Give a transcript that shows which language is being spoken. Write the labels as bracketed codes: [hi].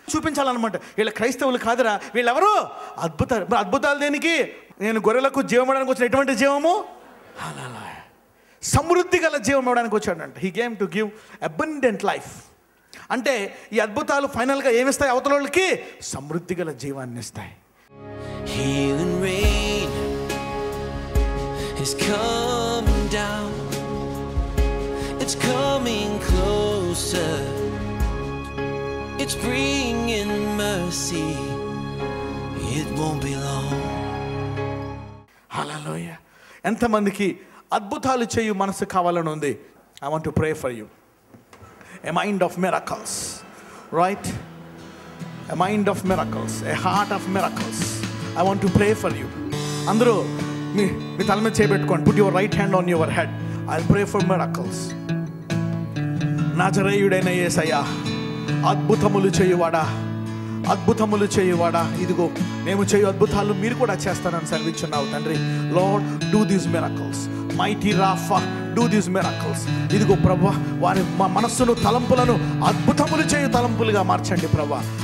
[te] చూపించాలన్నమాట, వీళ్ళ క్రైస్తవులు కాదురా, వీళ్ళెవరు? అద్భుతాలు దేనికి? నేను గొర్రెలకు జీవం ఇవ్వడానికి వచ్చిన ఎటువంటి జీవము? సమృద్ధి గల జీవం ఇవ్వడానికి వచ్చాడంట. [en] He came to give abundant life. [te] అంటే ఈ అద్భుతాలు ఫైనల్గా ఏమిస్తాయి? అవతల వాళ్ళకి సమృద్ధి గల జీవాన్ని ఇస్తాయి. [en] Healing rain is coming down. It's coming closer. It's bringing mercy. It won't be long. [te] హల్లెలూయా. ఎంతమందికి అద్భుతాలు చేయు మనసు కావాలని ఉంది? [en] I want to pray for you. A mind of miracles, right? A mind of miracles, a heart of miracles. I want to pray for you. [te] అందరూ మీ తల మీద చేయబెట్టుకోండి. [en] Put your right hand on your head. I'll pray for miracles. [te] నజరేయుడైన యేసయ్యా, అద్భుతములు చేయువాడా, అద్భుతములు చేయువాడా, ఇదిగో మేము చేయు అద్భుతాలు మీరు కూడా చేస్తానని సెలవిచ్చున్నావు తండ్రి. [en] Lord, do these miracles. Mighty Rapha, do these miracles. [te] ఇదిగో ప్రభా, వారి మనస్సును, తలంపులను అద్భుతములు చేయు తలంపులుగా మార్చండి ప్రభా.